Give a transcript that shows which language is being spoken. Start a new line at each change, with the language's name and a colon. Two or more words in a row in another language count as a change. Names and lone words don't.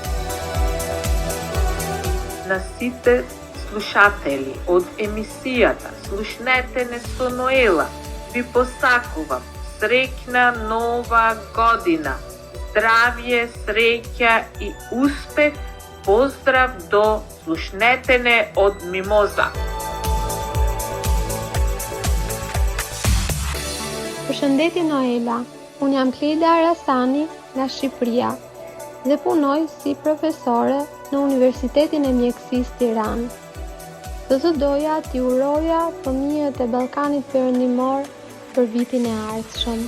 Macedonian: На сите слушатели од емисијата Слушнете не со Ноела ви посакувам среќна нова година. Здравје, среќа и успех. Поздрав до Слушнете не од Мимоза.
Albanian: Përshëndetje Noela, unë jam Kleda Arasani nga Shqipëria dhe punoj si profesore në Universitetin e Mjekësisë Tiranë. Do të doja t'i uroja fëmijët e Ballkanit Perëndimor për vitin e ardhshëm.